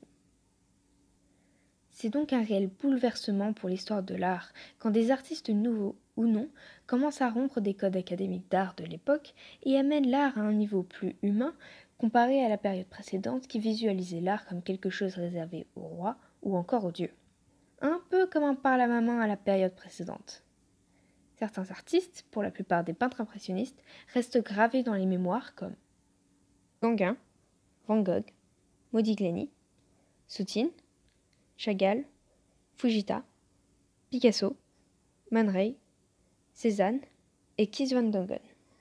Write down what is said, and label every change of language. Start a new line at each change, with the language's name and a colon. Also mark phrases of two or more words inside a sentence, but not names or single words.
French: C'est donc un réel bouleversement pour l'histoire de l'art quand des artistes nouveaux ou non commencent à rompre des codes académiques d'art de l'époque et amènent l'art à un niveau plus humain comparé à la période précédente qui visualisait l'art comme quelque chose réservé aux rois ou encore aux dieux. Un peu comme un parle-à-ma-main à la période précédente. Certains artistes, pour la plupart des peintres impressionnistes, restent gravés dans les mémoires comme Gauguin, Van Gogh, Modigliani, Soutine, Chagall, Fujita, Picasso, Man Ray, Cézanne et Kees van Dongen.